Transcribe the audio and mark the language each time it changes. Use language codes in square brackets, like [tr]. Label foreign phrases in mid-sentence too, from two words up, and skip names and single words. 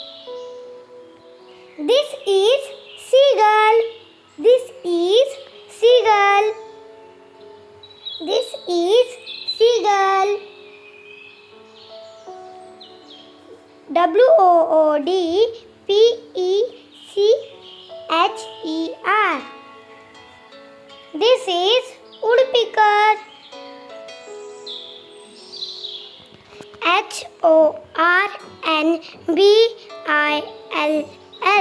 [en] This is seagull. This is seagull. This is seagull. W-O-O-D-P-E-C-H-E-R. This is woodpecker. H-O-R-N-B-I-L-L.